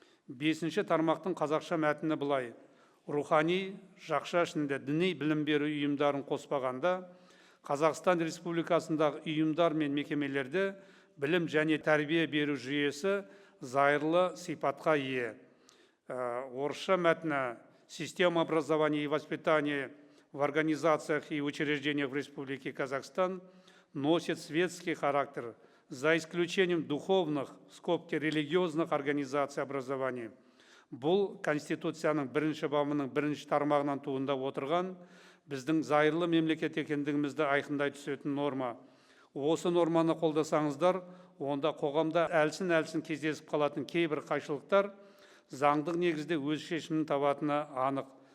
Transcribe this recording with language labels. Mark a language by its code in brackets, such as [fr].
[kk] 5-ші тармақтың қазақша мәтіні былай: рухани, жақша ішінде діни білім беру ұйымдарын қоспағанда, Қазақстан Республикасындағы ұйымдар мен мекемелерде білім және тәрбие беру жүйесі зайырлы сипатқа ие. Орысша мәтіні: [ru] система образования и воспитания в организациях и учреждениях в Республике Казахстан носит светский характер, за исключением духовных, скобки религиозных организаций образования. [kk] Бұл Конституцияның 1-ші бабының 1-ші тармағынан туындап отырған біздің зайырлы мемлекет екендігімізді айқындай түсетін норма. Осы норманы қолдасаңыздар, онда қоғамда әлсін-әлсін кездесіп қалатын кейбір қайшылықтар заңдық негізде өз шешімін табатыны анық.